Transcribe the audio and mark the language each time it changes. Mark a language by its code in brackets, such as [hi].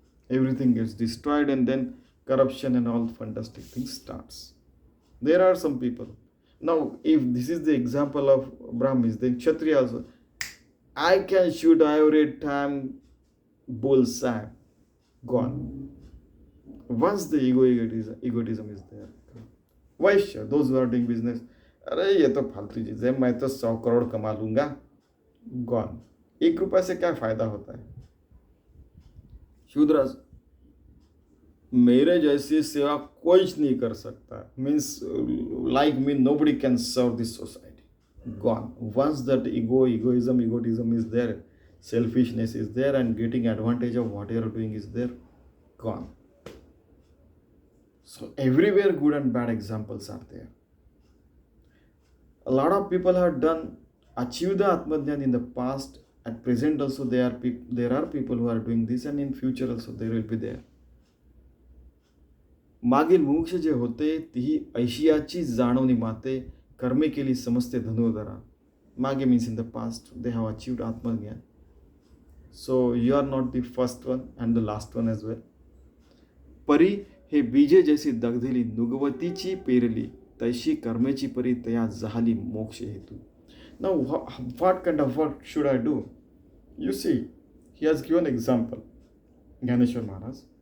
[en] Everything gets destroyed, and then corruption and all fantastic things starts. There are some people. Now, if this is the example of Brahmins, then Kshatriya also, I can shoot every time bullseye. Gone. Once the egotism is there. [hi] Vaishya, [en] those who are doing business, [hi] अरे ये तो फालतू चीज है, मैं तो 100 करोड़ कमा लूंगा. [en] Gone. [hi] 1 रुपए से क्या फायदा होता है? शूद्रास, मेरे जैसी सेवा कोई नहीं कर सकता. [en] Means like me, nobody can serve this society. Gone. Once that egotism is there, selfishness is there, and getting advantage of what you are doing is there, gone. So everywhere good and bad examples are there. A lot of people have achieved the Atmajnan in the past. At present also there are people who are doing this, and in future also they will be there. [mr] मागील मोक्ष जे होते तीही ऐशियाची जाणवणी माते कर्मे केली समजते धनुर्धरा. [en] मागे means in the past they have achieved Atmajnan. So you are not the first one and the last one as well. [mr] परी हे बीजे जैसी दगधली नुगवतीची पेरली तैशी कर्मेची परी तया जहाली मोक्ष हेतू. [en] Now what kind of work should I do? You see, he has given example. Gyaneshwari Maharaj.